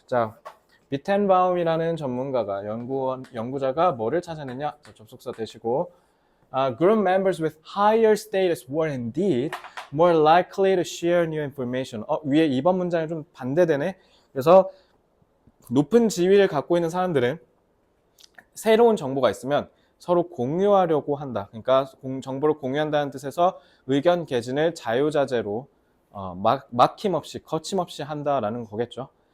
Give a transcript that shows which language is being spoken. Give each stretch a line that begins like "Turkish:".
Korean: 자, 비텐바움이라는 전문가가 연구자가 뭐를 찾아냈냐? 자, 접속사 대시고
English: group members with higher status were indeed more likely to share new information.
Korean: 위에 2번 문장이 좀 반대되네. 그래서 높은 지위를 갖고 있는 사람들은 새로운 정보가 있으면 서로 공유하려고 한다. 그러니까 정보를 공유한다는 뜻에서 의견 개진을 자유자재로 막힘없이 거침없이 한다라는 거겠죠.